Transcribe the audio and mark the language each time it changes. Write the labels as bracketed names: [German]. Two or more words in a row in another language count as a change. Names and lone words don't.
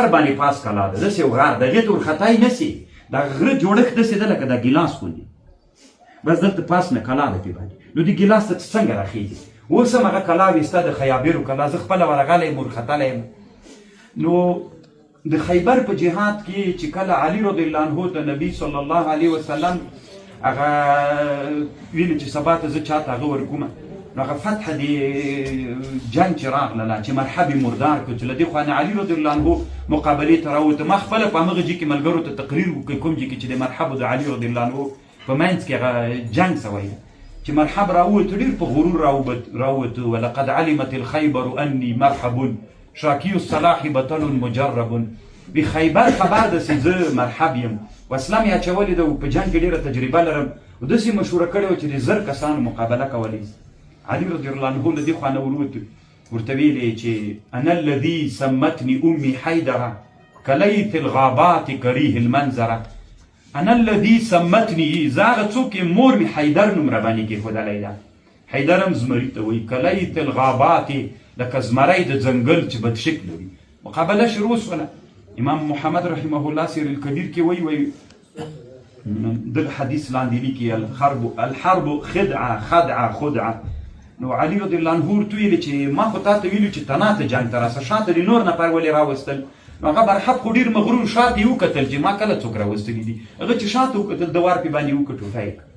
[Pashto] باندې پاس کلا ده داسې یو غار د هغې ته ورخطای نه سي دا غره جوړښت داسې ده لکه دا ګیلاس غوندې بس دلته پاس نه کلا ده پې باندې نو دې ګیلاس ته څنګه راخېږي اوس هم هغه کلاوې سته د خیابرو کلا زه خپله ورغلی یم ورختلی یم نو د خیبر په جهاد کې چې کله علي [Arabic] رضی الله عنه [Pashto] ته نبی [Arabic] صلی الله علیه وسلم [Pashto] هغه ویلي چې سبا ته زه چاته هغه ورکومه نو هغه فتح د جنګ چې راغلله چې مرحب مردار کړو چې له دې خوا نه علي [Arabic] رضی الله عنه [Pashto] مقابلې ته راووته ما خپله په همغه ځای کې ملګرو ته تقریر وکړ کوم ځای کې چې د مرحب د علي [Arabic] رضی الله عنه [Pashto] په منځ کې هغه جنګ سوی چې مرحب راووت ډېر په غرور راووت [Arabic] ولقد علمت الخیبر انی مرحب شاکی الصلاح بطل مجرب [Pashto] بی خیبر خبر ده چې زه مرحب یم وسله مې اچولې ده په جنګ کې ډېره تجربه لرم او داسې مشوره کړې وه چې د زر کسانو مقابله کولی شي علي [Arabic] رضی الله عنه [Pashto] له دې خوا نه ورته ویلې چې [Arabic] انا الذي سمتني امي حیدره کلیت الغابات کریه المنظره انا الذي سمتني [Pashto] زه هغه څوک یم مور مې حیدر نوم راباندې کېښودلی ده حیدر هم زمري ته وایي [Arabic] کلیت الغابات [Pashto] لکه زمری د ځنګل چې بدشکله وي مقابله شروع سوله امام محمد [Arabic] رحمه الله [Pashto] سیر الکبیر کې وایي دغه حدیث لاندې لیکي [Arabic] الحرب خدعه [Pashto] نو علي [Arabic] رضی الله عنه [Pashto] ورته ویلي چې ما خو تا ته ویلي چې تنا ته جنګ ته راسه شاته دې نور نفر ولې راوستل نو هغه مرحب خو ډېر مغرور شاته یې وکتل چې ما کله څوک راوستلي دي هغه چې شاته وکتل د وار پې باندې وکټوټی